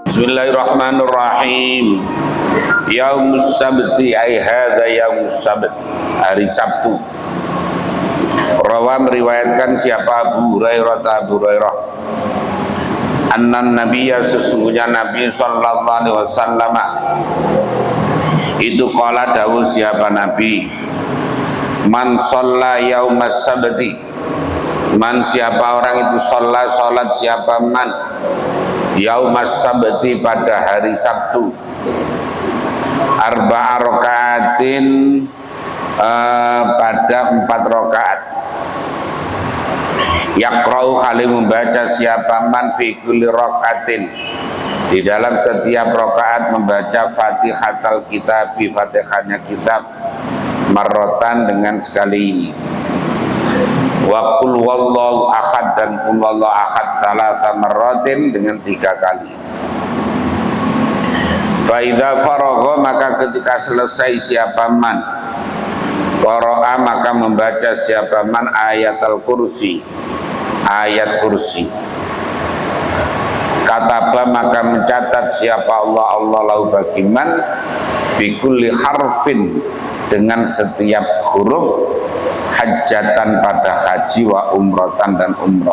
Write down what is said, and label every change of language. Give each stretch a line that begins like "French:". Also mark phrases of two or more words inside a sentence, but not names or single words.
Arabic: بسم الله الرحمن الرحيم يوم السبت أي هذا يوم السبت,
Indonesian: hari Sabtu. Rawa meriwayatkan siapa Abu Hurairah
Arabic: أن النبي,
Indonesian: sesungguhnya Nabi
Arabic: صلى الله عليه وسلم
Indonesian: itu qala dawuh siapa Nabi,
Arabic: من صلى يوم السبت,
Indonesian: man siapa orang itu shalla salat siapa
Arabic: من يوم السبت
Indonesian: pada hari Sabtu,
Arabic: أربع ركعات
Indonesian: pada 4 rakaat, yaqra'u kali membaca siapa
Arabic: من في كل ركعة,
Indonesian: di dalam setiap rakaat membaca
Arabic: فاتحة الكتاب,
Indonesian: Fatihahnya kitab, marrotan dengan sekali,
Arabic: وقل والله أحد dan قل والله أحد ثلاث مرات
Indonesian: dengan 3 kali.
Arabic: فإذا فرغ,
Indonesian: maka ketika selesai siapa
Arabic: من قرأ,
Indonesian: maka membaca siapa
Arabic: من آية الكرسي,
Indonesian: ayat kursi, kataba maka mencatat siapa Allah lahu bagiman
Arabic: بكل حرف
Indonesian: dengan setiap huruf hajatan pada haji
Arabic: وعمرة
Indonesian: dan umroh.